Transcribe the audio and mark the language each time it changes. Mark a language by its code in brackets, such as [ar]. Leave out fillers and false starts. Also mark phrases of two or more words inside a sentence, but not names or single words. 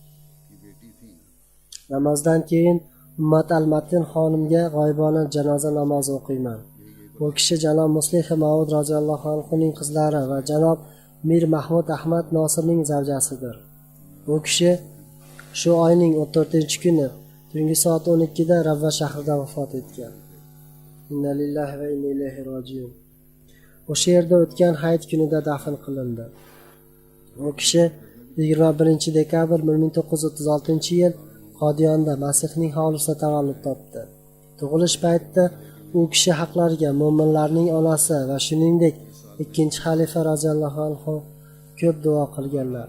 [uz] Namozdan keyin Ummat al-Matin xonimga g'oyibona janoza namozi o'qiyman. Bu kishi janob Muslih Maud [ar] رضي الله عنه [uz] qizlari va janob Mir Mahmud Ahmad Nosirning zavjasidir. Bu kishi shu oyning 14-kuni tungi soat 12 da Ravva shahrida vafot etgan. [ar] إنا لله وإنا إليه راجعون. [uz] O'sha yerda o'tgan hayit kunida dafn qilindi. U kishi 21 dekabr 1936-yil Qodiyonda Masihning hovlisida tavallud topdi. Tug'ilish paytida u kishi haqlariga mo'minlarning onasi va shuningdek ikkinchi xalifa [ar] رضي الله عنه [uz] ko'p duo qilganlar.